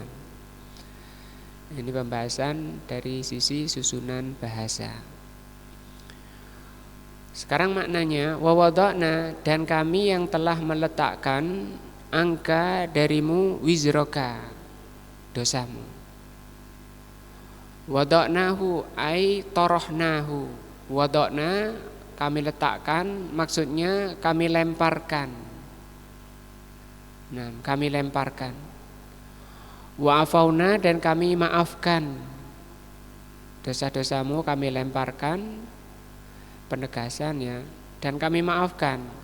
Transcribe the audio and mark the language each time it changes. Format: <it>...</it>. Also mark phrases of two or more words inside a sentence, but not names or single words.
<id>Ini pembahasan dari sisi susunan bahasa. Sekarang maknanya,</id> <ar>ووضعنا,</ar> <id>dan kami yang telah meletakkan angka darimu wizroka, dosamu.</id> <ar>وضعناه أي طرحناه.</ar> <id>Wada'na kami letakkan, maksudnya kami lemparkan. Nah, kami lemparkan.</id> <ar>وعفونا</ar> <id>dan kami maafkan. Dosa-dosamu kami lemparkan, penegasan ya, dan kami maafkan.</id>